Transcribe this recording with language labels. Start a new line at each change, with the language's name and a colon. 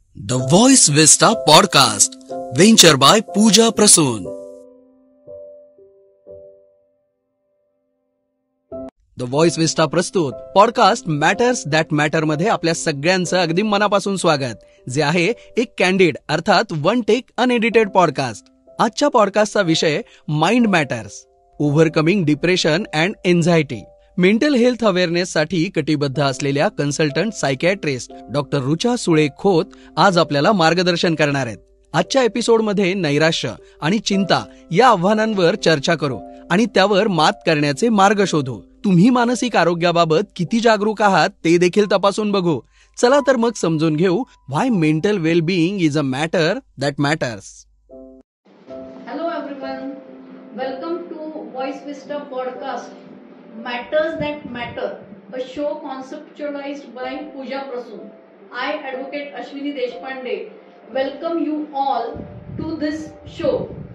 English: The Voice Vista Podcast, venture by Pooja Prasoon.
Marathi: The voice विस्टा प्रस्तुत podcast matters that matter मध्ये आपल्या सगळ्यांचं अगदी मनापासून स्वागत, जे आहे एक कॅन्डिड अर्थात
English: one take unedited
Marathi: पॉडकास्ट. आजच्या पॉडकास्टचा विषय
English: Mind matters, overcoming depression and anxiety.
Marathi: Mental health awareness साठी कटिबद्ध असलेल्या consultant psychiatrist doctor Rucha Sule Khot आज आपल्याला मार्गदर्शन करणार आहेत. आजच्या एपिसोडमध्ये नैराश्य आणि चिंता या आव्हानांवर चर्चा करू आणि त्यावर मात करण्याचे मार्ग शोधू. तुम्ही मानसिक आरोग्याबाबत किती जागरूक आहात ते देखील तपासून बघू. चला तर मग समजून घेऊ
English: Why mental well being is a matter that matters. Hello everyone, welcome to Voice Vista Podcast, Matters That Matter, a show conceptualized by Pooja Prasoon. I, Advocate Ashwini Deshpande, welcome you all to this show.